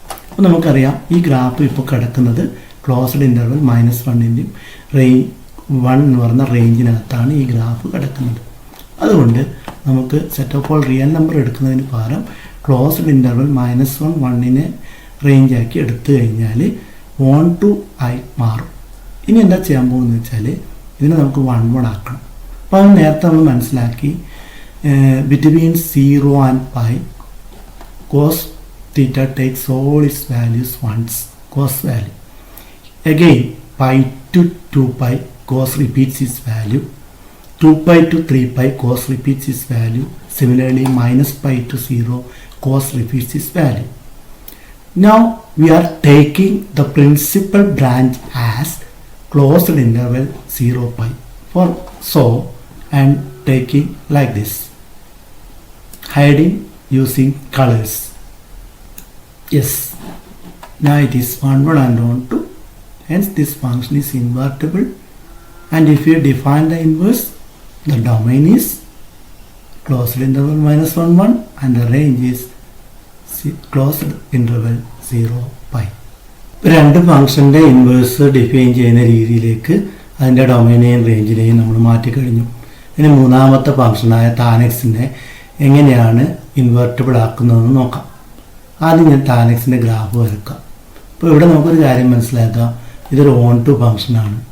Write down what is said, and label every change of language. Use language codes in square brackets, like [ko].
[ml] അപ്പോൾ നമുക്കറിയാം ഈ ഗ്രാഫ് ഇപ്പോൾ കിടക്കുന്നത് ക്ലോസ്ഡ് ഇൻ്റർവെൽ -1ൻ്റെയും റേഞ്ച് 1 എന്ന് പറയുന്ന റേഞ്ചിനകത്താണ് ഈ ഗ്രാഫ് കിടക്കുന്നത്. അതുകൊണ്ട് നമുക്ക് set of all real number എടുക്കുന്നതിന് പകരം ക്ലോസ്ഡ് ഇൻ്റർവെൽ -1 1നെ റേഞ്ചാക്കി എടുത്തു കഴിഞ്ഞാൽ ഓൺ ടു ആയി മാറും. ഇനി എന്താ ചെയ്യാൻ പോകുന്നത് വെച്ചാൽ ഇതിനെ നമുക്ക് 1 1 ആക്കണം. അപ്പോൾ അത് നേരത്തെ നമ്മൾ മനസ്സിലാക്കി between [en] 0 and π cos theta takes all its values once, cos value. Again π to 2π cos repeats its value. 2π to 3π cos repeats its value. Similarly -π to 0 cos repeats its value. Now we are taking the principal branch as closed interval 0 π for so and taking like this, hiding using colors. Yes, now it is 1 1 and on 2, hence this function is invertible. And if you define the inverse, the domain is closed interval -1 1 and the range is closed interval 0 π. [ml] രണ്ട് ഫംഗ്ഷൻ്റെ inverse define ചെയ്യുന്ന രീതിയിലേക്ക് അതിൻ്റെ ഡൊമൈനെയും റേഞ്ചിനെയും നമ്മൾ മാറ്റിക്കഴിഞ്ഞു. ഇനി മൂന്നാമത്തെ ഫംഗ്ഷനായ tan xനെ എങ്ങനെയാണ് invertible ആക്കുന്നതെന്ന് നോക്കാം. ആദ്യം ഞാൻ tan xന്റെ ഗ്രാഫ് വരക്കാം. അപ്പോൾ ഇവിടെ നമുക്കൊരു കാര്യം മനസ്സിലാക്കാം, ഇതൊരു ഓൺ ടു ഫംഗ്ഷനാണ്.